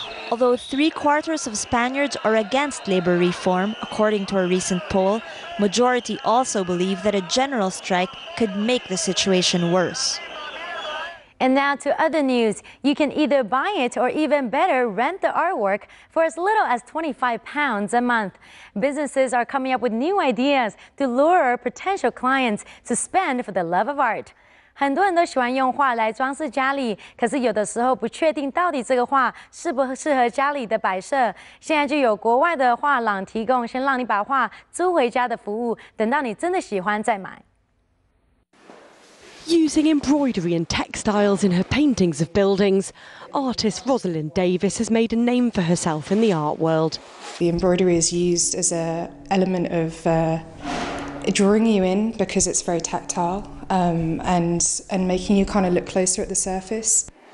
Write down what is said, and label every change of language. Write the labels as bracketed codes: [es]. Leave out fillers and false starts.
[en] Although 3/4 of Spaniards are against labor reform, according to a recent poll, majority also believe that a general strike could make the situation worse. And now to other news. You can either buy it or even better, rent the artwork for as little as £25 a month. Businesses are coming up with new ideas to lure potential clients to spend for the love of art. [zh] 很多人都喜欢用画来装饰家里，可是有的时候不确定到底这个画适不适合家里的摆设。现在就有国外的画廊提供先让你把画租回家的服务，等到你真的喜欢再买。 [en] Using embroidery and textiles in her paintings of buildings, artist Rosalind Davis has made a name for herself in the art world. The embroidery is used as an element of drawing you in because it's very tactile and making you kind of look closer at the surface.